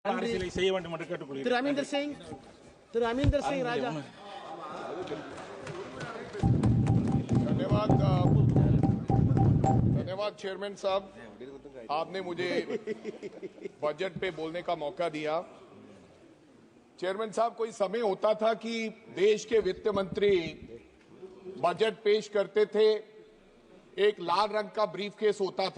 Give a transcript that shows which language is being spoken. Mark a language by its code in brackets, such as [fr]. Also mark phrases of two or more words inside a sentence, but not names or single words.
[ta] அரசியலை செய்ய வேண்டும் என்று கேட்டுக்கொள்கிறேன். திரு அமீந்தர் சிங் ராஜா. [hi] धन्यवाद चेयरमैन साहब, आपने मुझे बजट पे बोलने का मौका दिया। चेयरमैन साहब, कोई समय होता था कि देश के वित्त मंत्री बजट पेश करते थे, एक लाल रंग का ब्रीफकेस होता था।